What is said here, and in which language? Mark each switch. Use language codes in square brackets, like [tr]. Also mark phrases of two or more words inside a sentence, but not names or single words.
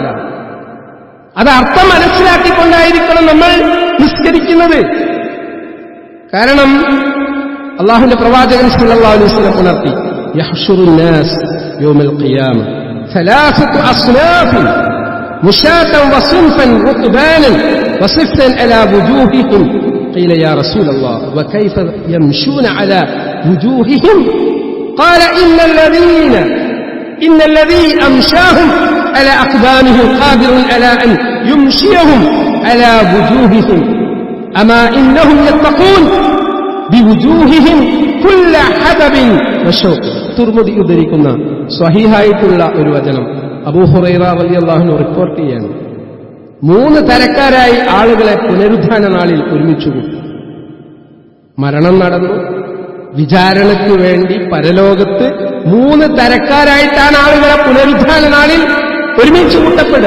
[ml] അത് അർത്ഥം മനസ്സിലാക്കിക്കൊണ്ടായിരിക്കണം നമ്മൾ നിസ്കരിക്കുന്നത്. കാരണം അല്ലാഹുവിന്റെ പ്രവാചകൻ [ar] صلى الله عليه وسلم [ml] ഉണർത്തി, [ar] يحشر الناس يوم القيامة ثلاثة أصناف مشاة وصنفا ركبانا وصنفا على وجوههم. قيل يا رسول الله وكيف يمشون على وجوههم؟ قال إن الذي أمشاهم على أقدامهم قادر على أن يمشيهم على وجوههم أما إنهم يتقون بوجوههم كل حدب وشوق. [ml] തുർമുദി ഉദ്ധരിക്കുന്ന സ്വഹീഹായിട്ടുള്ള ഒരു വചനം അബൂ ഹുറൈറ [ar] رضي الله عنه [ml] റിപ്പോർട്ട് ചെയ്യാണ്. 3 തരക്കാരായി ആളുകളെ പുനരുദ്ധാന നാളിൽ ഒരുമിച്ചു കൂട്ടി. മരണം നടന്നു, വിചാരണയ്ക്ക് വേണ്ടി പരലോകത്ത് 3 തരക്കാരായിട്ടാണ് ആളുകളെ പുനരുദ്ധാന നാളിൽ ഒരുമിച്ച് കൂട്ടപ്പെടുക.